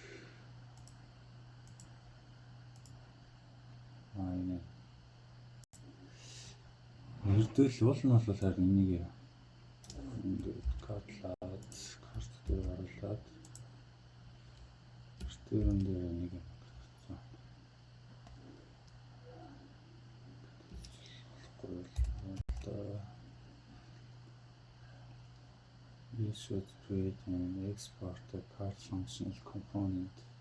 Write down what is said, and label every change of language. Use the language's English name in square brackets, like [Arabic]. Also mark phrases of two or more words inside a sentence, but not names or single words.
[Mongolian] Энэ ердөө л уул нь бол харин энийг ингээд картлаад карт дээр оруулаад тэрэн дээр нэг юм [English] we should create and export a card functional component